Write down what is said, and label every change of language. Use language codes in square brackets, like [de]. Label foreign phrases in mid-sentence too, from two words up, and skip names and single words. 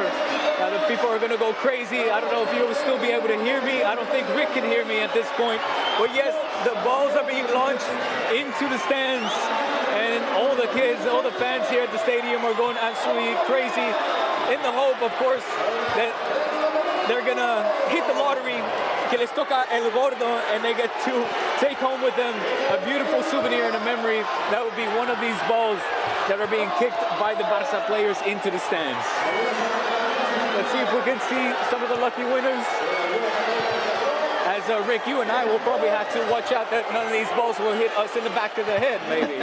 [en] Now the people are going to go crazy. I don't know if you will still be able to hear me. I don't think Rick can hear me at this point. But yes, the balls are being launched into the stands, and all the kids, all the fans here at the stadium are going absolutely crazy, in the hope, of course, that they're gonna hit the lottery, [es] que les toca el gordo, [en] and they get to take home with them a beautiful souvenir and a memory. That would be one of these balls that are being kicked by the Barca players into the stands. Let's see if we can see some of the lucky winners. As Rick, you and I will probably have to watch out that none of these balls will hit us in the back of the head, maybe.